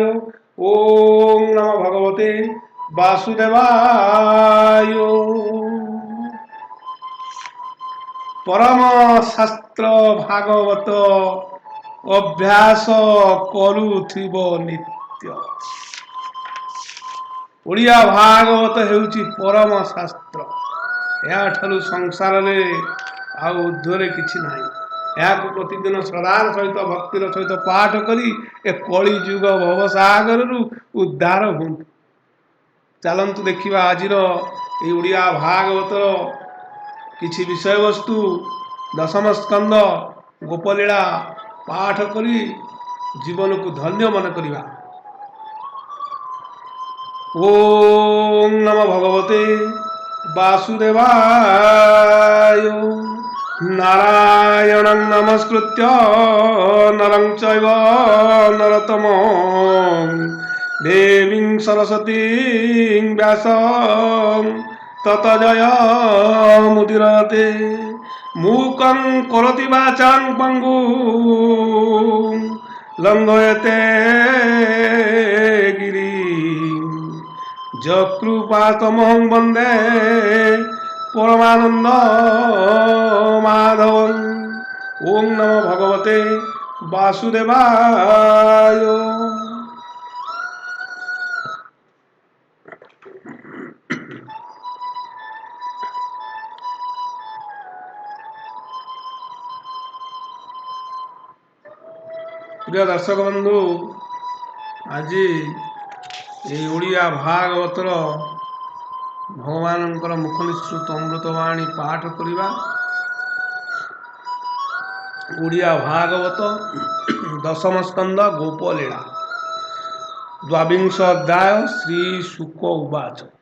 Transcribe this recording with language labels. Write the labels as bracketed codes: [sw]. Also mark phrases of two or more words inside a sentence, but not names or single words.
[sa] ओम नमो भगवते वासुदेवाय। [or] ପରମ ଶାସ୍ତ୍ର ଭାଗବତ ଅଭ୍ୟାସ କରୁଥିବ ନିତ୍ୟ। ଓଡ଼ିଆ ଭାଗବତ ହେଉଛି ପରମ ଶାସ୍ତ୍ର। ଏହାଠାରୁ ସଂସାରରେ ଆଉ ଉର୍ଦ୍ଧ୍ୱରେ କିଛି ନାହିଁ। ଏହାକୁ ପ୍ରତିଦିନ ଶ୍ରଦ୍ଧାର ସହିତ ଭକ୍ତିର ସହିତ ପାଠ କରି ଏ କଳି ଯୁଗ ଭବସାଗରରୁ ଉଦ୍ଧାର ହୁଅନ୍ତୁ। ଚାଲନ୍ତୁ ଦେଖିବା ଆଜିର ଏହି ଓଡ଼ିଆ ଭାଗବତର କିଛି ବିଷୟବସ୍ତୁ। ଦଶମ ସ୍କନ୍ଦ ଗୋପଲୀଳା ପାଠ କରି ଜୀବନକୁ ଧନ୍ୟ ମନେ କରିବା। [sa] ओम नमो भगवते वासुदेवाय। नारायणं नमस्कृत्य नरं चैव नरोत्तमं देवीं सरस्वतीं व्यासं ततो जयमुदीरयते। मूकं करोति वाचां पङ्गुं लङ्घयते गिरिं যকৃপাতমহং বন্দে পরমানন্দ মাধবং। ওং নমো ভগবতে বাসুদেবায়। [or] ପ୍ରିୟ ଦର୍ଶକ ବନ୍ଧୁ, ଆଜି ଏହି ଓଡ଼ିଆ ଭାଗବତର ଭଗବାନଙ୍କର ମୁଖ ନିଃସୃତ ଅମୃତବାଣୀ ପାଠ କରିବା। ଓଡ଼ିଆ ଭାଗବତ ଦଶମ ସ୍କନ୍ଦ ଗୋପଲୀଳା ଦ୍ୱାବିଂଶ ଅଧ୍ୟାୟ [sa] ଶ୍ରୀ ଶୁକ ଉବାଚ।